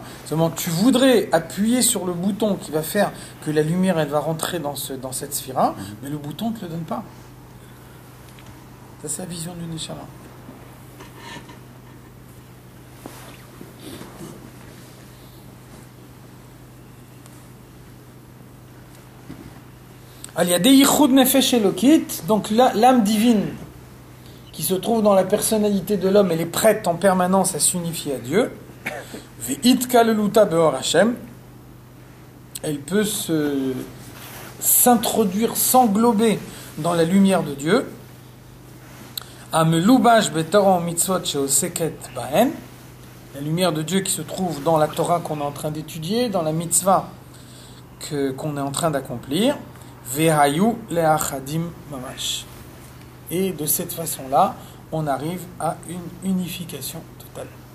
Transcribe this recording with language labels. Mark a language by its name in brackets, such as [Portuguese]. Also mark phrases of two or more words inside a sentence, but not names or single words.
[French] Seulement, tu voudrais appuyer sur le bouton qui va faire que la lumière elle va rentrer dans cette sphira, mais le bouton ne te le donne pas. Ça, c'est la vision du Neshama. Il y a des [Hebrew] יחוד נפש אלוקית, [French] donc l'âme divine qui se trouve dans la personnalité de l'homme, elle est prête en permanence à s'unifier à Dieu. [Hebrew] ותכלול באור השם. [French] Elle peut s'introduire, s'englober dans la lumière de Dieu. [Hebrew] המלובש בתורה מצוות שעוסקת בהן. [French] La lumière de Dieu qui se trouve dans la Torah qu'on est en train d'étudier, dans la mitzvah qu'on est en train d'accomplir. [Hebrew] והיו לאחדים ממש. [French] Et de cette façon-là, on arrive à une unification totale.